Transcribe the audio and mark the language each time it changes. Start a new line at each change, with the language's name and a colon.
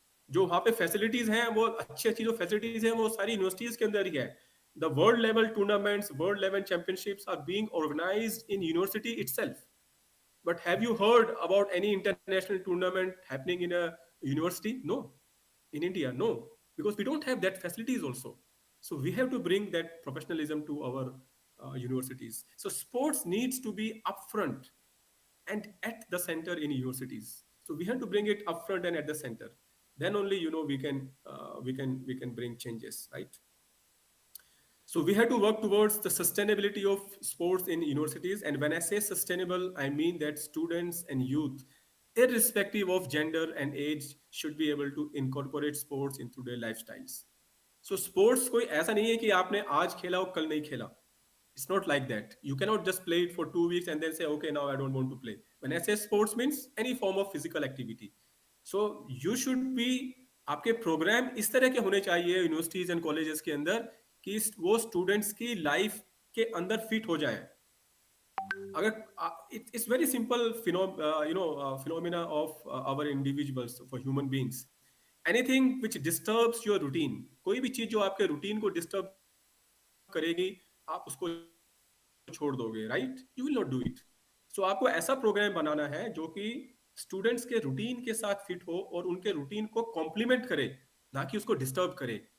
Hindi: जो वहाँ पे फैसिलिटीज हैं वो अच्छी अच्छी जो फैसिलिटीज हैं वो सारी यूनिवर्सिटीज के अंदर ही है.
English: The world level tournaments, world level championships are being organized in university itself. But have you heard about any international tournament happening in a university? No. In India, no, because we don't have that facilities also. So we have to bring that professionalism to our universities. So sports needs to be upfront and at the center in universities. So we have to bring it upfront and at the center. Then only we can bring changes, right? So we have to work towards the sustainability of sports in universities. And when I say sustainable, I mean that students and youth, irrespective of gender and age, should be able to incorporate sports into their lifestyles.
Hindi: So sports कोई ऐसा नहीं है कि आपने आज खेला और कल नहीं खेला.
English: It's not like that. You cannot just play it for 2 weeks and then say, okay, now I don't want to play. When I say sports means any form of physical activity. So you should be,
Hindi: आपके programme इस तरह के होने चाहिए universities and colleges के अंदर कि वो स्टूडेंट्स की लाइफ के अंदर फिट हो जाए.
English: अगर it's very simple phenomena of our individuals, for human beings. Anything which disturbs your routine,
Hindi: कोई भी चीज जो आपके रूटीन को डिस्टर्ब करेगी, आप उसको छोड़ दोगे, right?
English: You will not do it.
Hindi: सो आपको ऐसा प्रोग्राम बनाना है जो कि स्टूडेंट्स के रूटीन के साथ फिट हो और उनके रूटीन को कॉम्प्लीमेंट करे, ना कि उसको डिस्टर्ब करे.